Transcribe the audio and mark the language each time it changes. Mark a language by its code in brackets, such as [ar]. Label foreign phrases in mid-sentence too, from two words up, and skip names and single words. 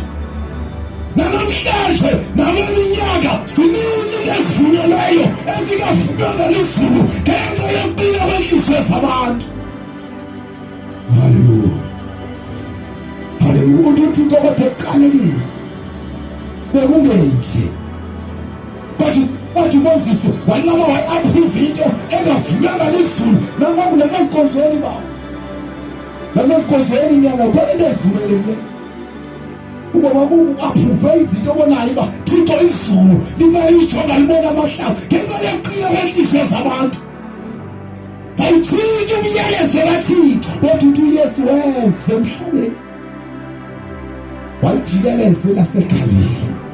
[xh] Namhlanje naleminyaka ziningi into ezivunyelweyo ezingavunywa lizulu ngenxa yokuqina kwenhliziyo zabantu. Hallelujah. Hallelujah. uthi kodwa ekuqaleni bekungenje bathi Moses wanqaba wayi-approve into engavulanga lizulu nangoku nasesikhonzweni baba nasesikhonzweni nyana khona into ezivumelekileyo uba maku-approve izinto obonayo uba Thixo izulu lingayijonga libona amahlazo ngenxa yeqila kwenhliziyo zabantu sayitshintsha umyalezo kaThixo kodwa uthi uYesu weze emhlabeni wayijikeleza laseGalili